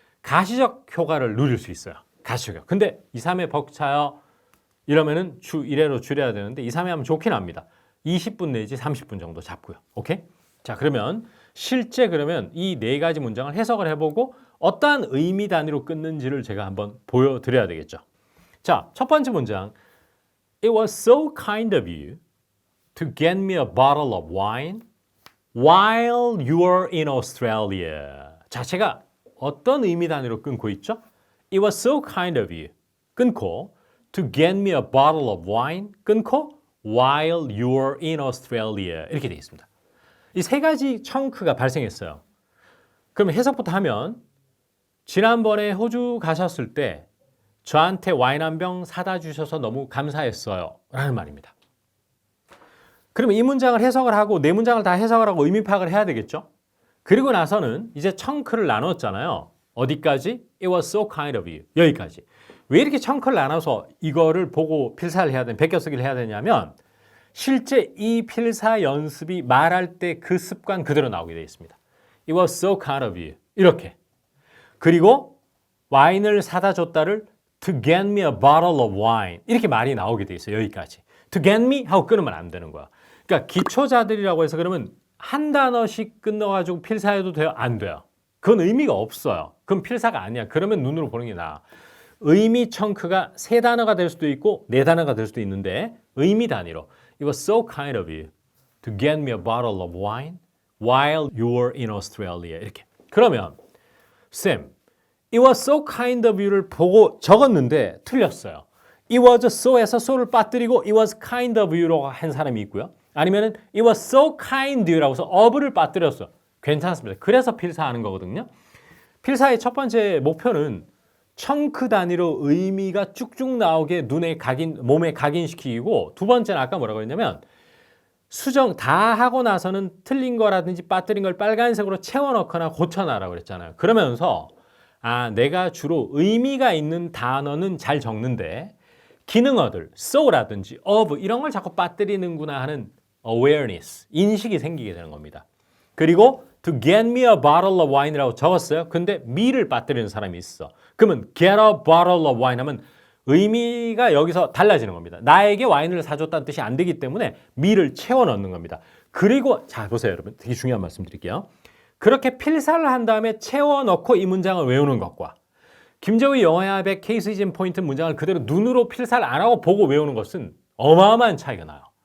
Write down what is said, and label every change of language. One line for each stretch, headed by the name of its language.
Korean: 가시적 효과를 누릴 수 있어요. 가시적 효과. 근데 2, 3회 벅차요. 이러면은 주 1회로 줄여야 되는데 2, 3회 하면 좋긴 합니다. 20분 내지 30분 정도 잡고요. 오케이? 자, 그러면 실제 그러면 이 4가지 문장을 해석을 해보고 어떠한 의미 단위로 끊는지를 제가 한번 보여드려야 되겠죠. 자, 첫 번째 문장.
English: It was so kind of you to get me a bottle of wine while you were in Australia.
Korean: 자, 제가 어떤 의미 단위로 끊고 있죠?
English: It was so kind of you.
Korean: 끊고
English: to get me a bottle of wine. 끊고 while you were in Australia.
Korean: 이렇게 되어 있습니다. 이 3가지 청크가 발생했어요. 그럼 해석부터 하면 지난번에 호주 가셨을 때 저한테 와인 한 병 사다 주셔서 너무 감사했어요. 라는 말입니다. 그러면 이 문장을 해석을 하고 4문장을 다 해석을 하고 의미 파악을 해야 되겠죠? 그리고 나서는 이제 청크를 나눴잖아요. 어디까지?
English: It was so kind of you.
Korean: 여기까지. 왜 이렇게 청크를 나눠서 이거를 보고 필사를 해야 되냐, 베껴쓰기를 해야 되냐면 실제 이 필사 연습이 말할 때 그 습관 그대로 나오게 되어 있습니다.
English: It was so kind of you.
Korean: 이렇게. 그리고 와인을 사다 줬다를
English: to get me a bottle of wine
Korean: 이렇게 말이 나오게 돼 있어요. 여기까지.
English: to get me
Korean: 하고 끊으면 안 되는 거야. 그러니까 기초자들이라고 해서 그러면 한 단어씩 끊어가지고 필사해도 돼요? 안 돼요. 그건 의미가 없어요. 그건 필사가 아니야. 그러면 눈으로 보는 게 나아. 의미 청크가 세 단어가 될 수도 있고 네 단어가 될 수도 있는데 의미 단위로
English: It was so kind of you to get me a bottle of wine while you were in Australia.
Korean: 이렇게. 그러면 쌤,
English: It was so kind of you
Korean: 를 보고 적었는데 틀렸어요.
English: It was so
Korean: 에서 so를 빠뜨리고
English: It was kind of you
Korean: 라고 한 사람이 있고요. 아니면은
English: It was so kind you
Korean: 라고 해서 of를 빠뜨렸어. 괜찮습니다. 그래서 필사하는 거거든요. 필사의 첫 번째 목표는 청크 단위로 의미가 쭉쭉 나오게 눈에 몸에 각인시키고 두 번째는 아까 뭐라고 했냐면 수정 다 하고 나서는 틀린 거라든지 빠뜨린 걸 빨간색으로 채워넣거나 고쳐놔라고 그랬잖아요. 그러면서 내가 주로 의미가 있는 단어는 잘 적는데 기능어들, so라든지 of 이런 걸 자꾸 빠뜨리는구나 하는 awareness, 인식이 생기게 되는 겁니다. 그리고
English: to get me a bottle of wine
Korean: 이라고 적었어요. 근데 me를 빠뜨리는 사람이 있어. 그러면
English: get a bottle of wine
Korean: 하면 의미가 여기서 달라지는 겁니다. 나에게 와인을 사줬다는 뜻이 안 되기 때문에 me를 채워 넣는 겁니다. 그리고 자 보세요 여러분. 되게 중요한 말씀 드릴게요. 그렇게 필사를 한 다음에 채워 넣고 이 문장을 외우는 것과 김재우의 영어야백 케이스 이진 포인트 문장을 그대로 눈으로 필사를 안 하고 보고 외우는 것은 어마어마한 차이가 나요.